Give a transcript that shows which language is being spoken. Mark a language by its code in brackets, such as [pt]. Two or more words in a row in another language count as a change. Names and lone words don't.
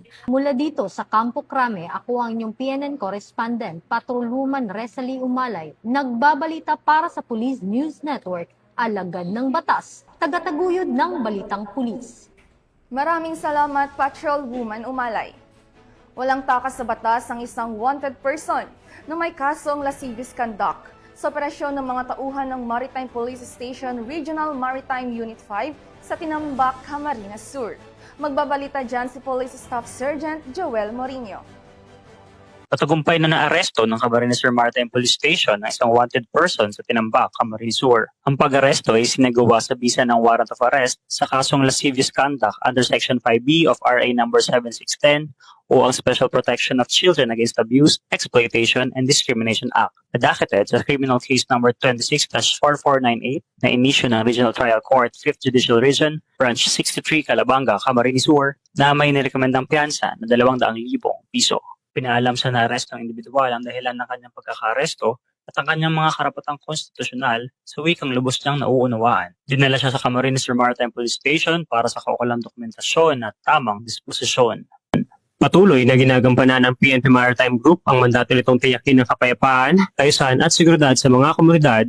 [tl] Mula dito sa Campo Crame, ako ang inyong [en] PNN correspondent, [tl] Patrolwoman Resalie Umalay, nagbabalita para sa Police News Network, alagad ng batas, tagataguyod ng balitang pulis. Maraming salamat, Patrolwoman Umalay. Walang takas sa batas ang isang [en] wanted person [tl] na may kasong [en] lascivious conduct [tl] sa operasyon ng mga tauhan ng Maritime Police Station Regional Maritime Unit 5 sa Tinambak, Camarines Sur. Magbabalita dyan si Police Staff Sergeant Joel Morinho. Patagumpay na naaresto ng Camarines Sur Maritime Police Station ang isang [en] wanted person [tl] sa Tinambak, Camarines Sur. Ang pag-aresto ay sinagawa sa bisa ng [en] warrant of arrest [tl] sa kasong [en] lascivious conduct under Section 5B of RA No. [tl] 7610 o ang Special Protection of Children Against Abuse, Exploitation, and Discrimination Act, na docketed sa [en] Criminal Case No. [tl] 26-4498 na inisyu ng Regional Trial Court, 5th Judicial Region, Branch 63, Calabanga, Camarines Sur, na may nirekomendang piyansa na 200,000 piso. Pinaalam sa naaresto ng individual ang dahilan ng kanyang pagkakaresto at ang kanyang mga karapatang konstitusyonal sa wikang lubos niyang nauunawaan. Dinala siya sa Camarines Sur Maritime Police Station para sa kaukulang dokumentasyon at tamang disposisyon. Patuloy na ginagampanan ng PNP Maritime Group ang mandato nitong tiyakin ng kapayapaan, kaayusan at seguridad sa mga komunidad.